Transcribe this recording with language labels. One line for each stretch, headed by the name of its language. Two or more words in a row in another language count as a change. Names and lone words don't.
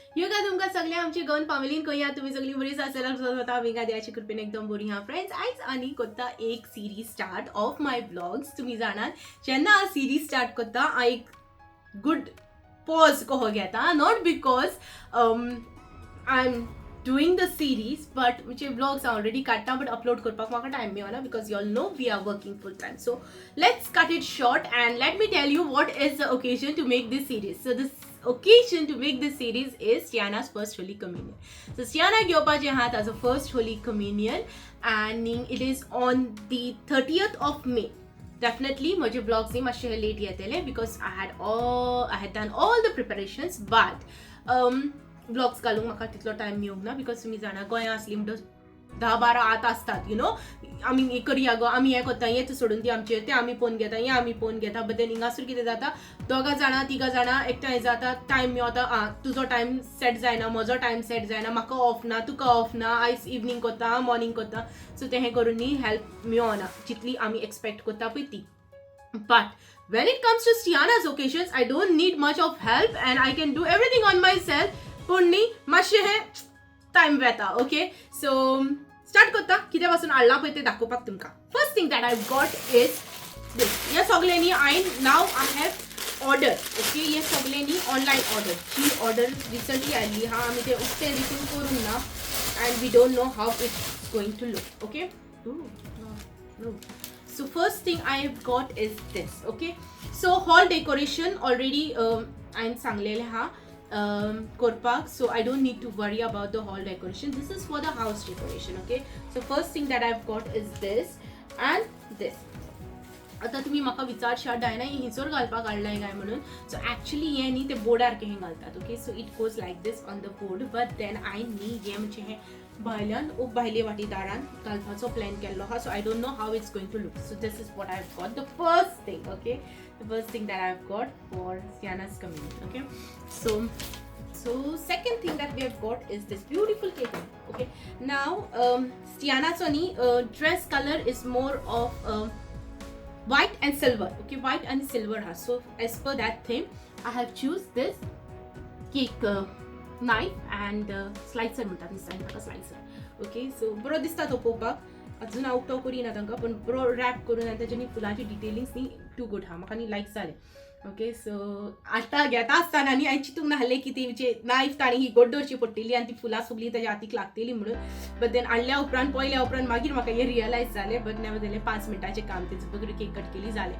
Konkani: योगा तुमकां सगळ्या आमची गवन फॅमिलीन कया तुम्ही सगळी बरीच आसल्यार स्वता आमी देवाच्या कृपेन एकदम बरी हा फ्रेंड्स. आयज आनी कोत्ता एक सिरीज
English: start of my vlogs.
Konkani: तुम्ही जाणात जेन्ना हांव सिरीज स्टार्ट करता हांव एक
English: good pause
Konkani: कहो घेता,
English: not because I am doing the series, but which vlogs are already cut but upload
Konkani: करपाक म्हाका
English: time मेळना because you all know we are working full time. So let's cut it short and let me tell you what is the occasion to make this series. So this occasion to make this series is Stiana's first Holy Communion. So Stiana
Konkani: घेवपाचे आहात
English: as a first Holy Communion and it is on the 30th of May. Definitely
Konkani: माझे vlogs नी मातशे late येतले
English: because I had done all the preparations, but
Konkani: ब्लॉग्स घालूंक म्हाका तितलो टायम मेळूंक ना
English: बिकॉज तुमी
Konkani: जाणा गोंया आसली म्हणटच 10-12 आत असतात
English: you know
Konkani: आमी हे करया गो आमी हे करता हेच सोडून ती आमचे ते आमी पोवन घेता हे आमी पोवन घेता
English: but then
Konkani: हिंगासर कितें जाता दोगा जाणां तिगा जाणां एकठांय जाता टायम मेळता तुजो टायम सेट जायना म्हजो टायम सेट जायना म्हाका ऑफ ना तुका ऑफ ना आयज इवनिंग करता मॉर्निंग करता सो तें करून न्ही हेल्प मेळना जितली आमी एक्सपेक्ट करता पळय ती.
English: But when it comes to Stiana's occasions, I don't need much of help and I can do everything on myself.
Konkani: पूण मातशें हें टायम वेता.
English: okay so
Konkani: स्टार्ट करता कितें पासून हाडला पळय तें दाखोवपाक तुमकां.
English: first thing that I got is this.
Konkani: हे सगळें न्ही नाव
English: I have order.
Konkani: ओके हे सगळें न्ही
English: online order.
Konkani: जी ऑर्डर रिसंटली आयली हा आमी तें उक्ते रिसीव करूंक ना
English: and we don't know how it's going to look. ओके so first thing I have got is this. Okay so hall decoration already I'm
Konkani: सांगलेले हा
English: korpak, so I don't need to worry about the hall decoration. This is for the house decoration. Okay so first thing that I've got is this and this.
Konkani: आता तुम्ही म्हाका विचारशात डायना हिचोर घालपाक हाडलाय काय म्हणून.
English: so actually
Konkani: हे न्ही ते बोर्डार हे घालतात.
English: okay so it goes like this on the board but then I
Konkani: न्ही हे म्हणजे हे भायल्यान भायले वाटी दारान घालपाचो प्लॅन केल्लो हा.
English: so I don't know how it's going to look. so this is what I have got. the first thing okay the first thing that I have got for Stiana's communion. Okay so second thing that we have got is this beautiful cake. Okay now Stiana's dress color is more of white and silver. Okay white and silver has. So as per that theme I have choose this cake knife and slicer
Konkani: म्हणतात नी
English: slicer. Okay so
Konkani: बरो दिसता तो पळोवपाक अजून
English: out of
Konkani: करिना तांकां पण बरो रॅप करून आनी ताच्यानी फुलांची डिटेलिंग्स नी
English: too good
Konkani: हा म्हाका नी लायक जालें.
English: okay so
Konkani: आतां घेता आसतना न्ही हांवें चिंतूंक नासलें की ती नायफ ताणी ही गोड्डरची पडटली आनी ती फुलां सगळीं ताच्या हातीक लागतली म्हणून
English: but then
Konkani: हाडल्या उपरांत पळयल्या उपरांत मागीर म्हाका हें रियलायज जालें
English: but never
Konkani: जालें 5 मिनटाचें काम तेचो बगरी केक कट केली जालें.